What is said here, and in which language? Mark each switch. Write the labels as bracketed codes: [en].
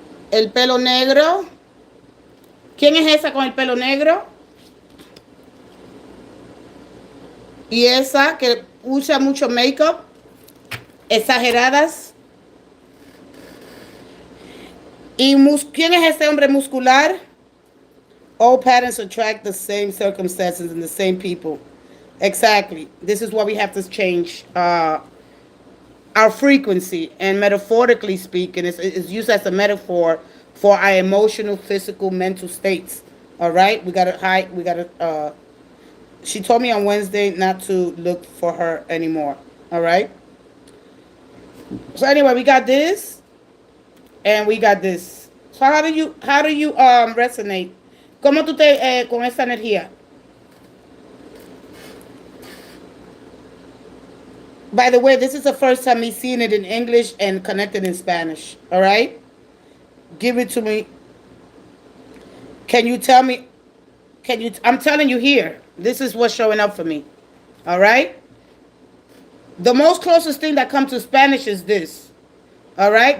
[es] El pelo negro. ¿Quién es esa con el pelo negro? Y esa que usa mucho make-up. Exageradas. ¿Y quién es ese hombre muscular? [en] All patterns attract the same circumstances and the same people. Exactly. This is why we have to change our frequency. And metaphorically speaking, it's used as a metaphor for our emotional, physical, mental states. All right? We got to hide. We got to... she told me on Wednesday not to look for her anymore. All right? So anyway, we got this. And we got this. So how do you resonate? [es] ¿Cómo tú te con esa energía? [en] By the way, this is the first time me seeing it in English and connected in Spanish. All right? Give it to me. Can you tell me? I'm telling you here. This is what's showing up for me. All right? The most closest thing that comes to Spanish is this. All right?